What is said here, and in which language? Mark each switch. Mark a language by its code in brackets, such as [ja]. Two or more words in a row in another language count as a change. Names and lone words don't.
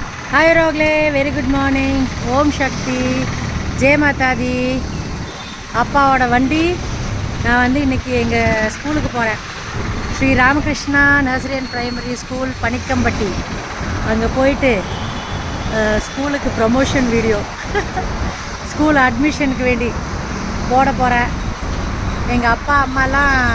[ta] हाय रोगले [en] very good morning [hi] ओम शक्ति जय माता दी [ta] अप्पाவோட வண்டி நான் வந்து இன்னைக்கு எங்க ஸ்கூலுக்கு போறேன் ஸ்ரீ ராமகிருஷ்ணா நர்சரி அண்ட் பிரைமரி ஸ்கூல் பனிக்கம்பட்டி அங்க போயிட்டு ஸ்கூலுக்கு [en] promotion video school admission [ta] வேண்டி போட போறேன் எங்க அப்பா அம்மாலாம்